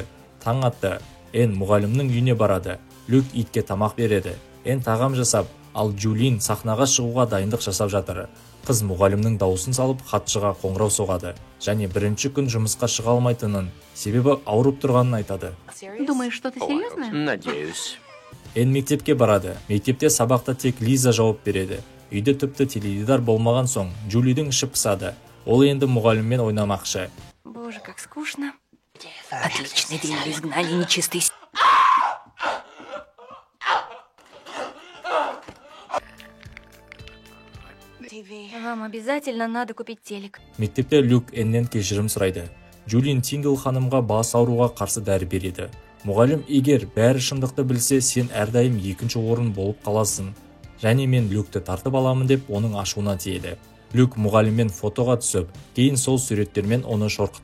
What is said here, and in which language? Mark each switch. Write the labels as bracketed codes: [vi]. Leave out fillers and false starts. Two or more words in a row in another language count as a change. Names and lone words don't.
[kk] Таң атты. Эн мұғалімнің үйіне барады. Люк итке тамақ береді. Эн тағам жасап, ал Джулин сахнаға шығуға дайындық жасап жатыр. Қыз мұғалімнің дауысын салып хатшыға қоңырау соғады. Және бірінші күн жұмысқа шыға алмайтынын, себебі ауырып тұрғанын айтады. [ru] Думаешь, что-то серьезное? Надеюсь. [kk] Эн мектепке барады. Мектепте сабақта тек Лиза жауап береді. Үйде тіпті теледидар болмаған соң Джулидің іші пысады. Ол енді мұғаліммен ойнамақшы. [ru] Боже, как скучно. Отличный день для изгнания нечистой силы. Вам обязательно надо купить телек. [kk] Мектепте Люк Эннен кешірім сұрайды. Джулин Тингел ханымға бас ауруға қарсы дәрі береді. Мұғалім, егер бәрі шындықты білсе, сен әрдайым екінші орын болып қаласың. Және мен Люкті тартып аламын деп оның ашуына тиеді. Люк мұғаліммен фотоға түсіп, кейін сол суреттермен оны шорқытпақшы.